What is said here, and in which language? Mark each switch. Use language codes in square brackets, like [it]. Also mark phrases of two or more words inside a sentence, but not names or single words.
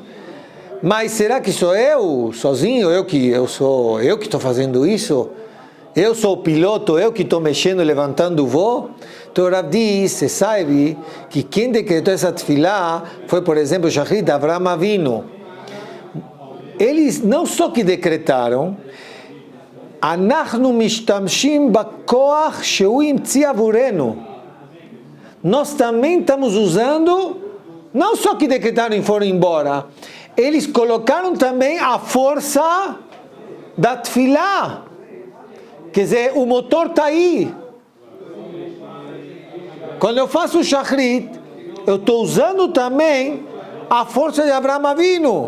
[pt] Mas será que sou eu, sozinho, eu que estou fazendo isso? Eu sou o piloto, eu que estou mexendo, levantando o voo? Então o Rav diz, você sabe que quem decretou essa tefilá foi, por exemplo, o Shachrit de Avraham Avinu. Eles não só que decretaram, [he] אנחנו משתמשים בכוח שהוא המציא עבורנו. [pt] Nós também estamos usando, não só que decretaram e foram embora, eles colocaram também a força da tefilá. Quer dizer, o motor está aí. Quando eu faço o Shachrit, eu estou usando também a força de Avraham Avinu.